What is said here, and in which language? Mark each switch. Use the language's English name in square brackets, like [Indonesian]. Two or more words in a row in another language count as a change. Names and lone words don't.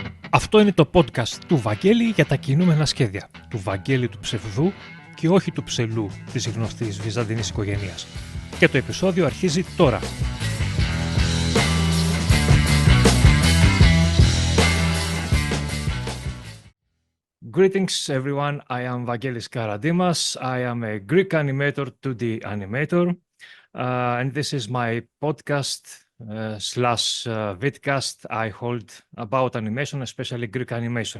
[Greek] Αυτό είναι το podcast του Βαγγέλη για τα κινούμενα σχέδια. Του Βαγγέλη του ψευδού και όχι του ψελού της γνωστής βυζαντινής οικογένειας. Και το επεισόδιο αρχίζει τώρα. [English] Greetings everyone, I am Vangelis Karadimas. I am a Greek animator, 2D animator. And this is my podcast slash vidcast I hold about animation, especially Greek animation.